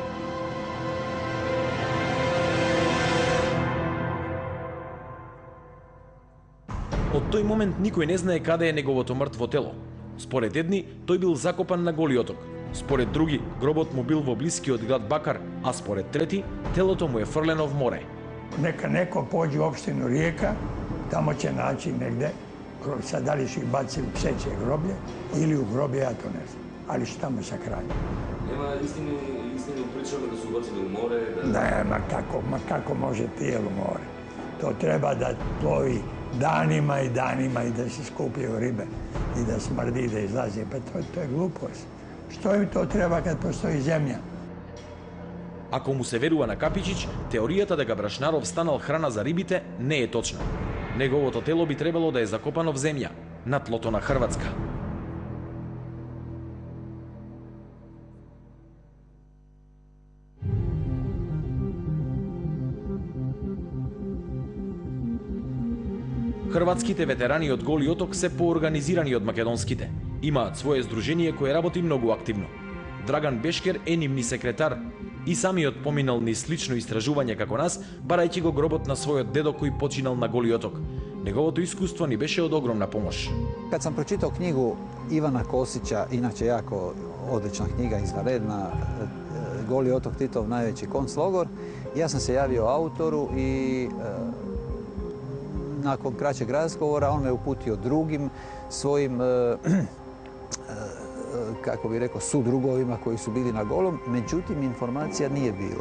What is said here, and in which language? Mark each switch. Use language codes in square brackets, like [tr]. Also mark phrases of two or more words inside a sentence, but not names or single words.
[mk] Од тој момент никој не знае каде е неговото мртво тело. Според едни, тој бил закопан на Голи оток. Според други, гробот му бил во блискиот град Бакар, а според трети, телото му е фрлено в море. [sr] Neka neko pođe u opštinu Rijeka, tamo će naći negde, sad da li su ih bacili u pseće groblje ili u groblje, ja to ne znam. Ali su tamo sakrali. Нема истини причаме да се убацили у море, да... Ne, ma kako može tijelo more. To treba da plovi danima i danima i da se skupljaju ribe i da smrdi, da izlazi. Pa to je glupost. Što im to treba kad postoji zemlja? [mk] Ако му се верува на Капичич, теоријата дека Брашнаров станал храна за рибите не е точна. Неговото тело би требало да е закопано в земја, на тлото на Хрватска. Хрватските ветерани од Голи оток се поорганизирани од македонските. Имаат свое здружение кое работи многу активно. Драган Бешкер е нивни секретар и самиот поминал ни слично истражување како нас, барајќи го гробот на својот дедо кој починал на Голи оток. Неговото искуство ни беше од огромна помош. [hr] Kad sam pročitao knjigu Ivana Kosića, inače jako odlična knjiga, izvanredna, Goli otok, Titov najveći konclogor, ja sam se javio autoru i nakon kraćeg razgovora on me uputio drugim svojim kako bi rekao, sudrugovima koji su bili na Golom, međutim informacija nije bilo.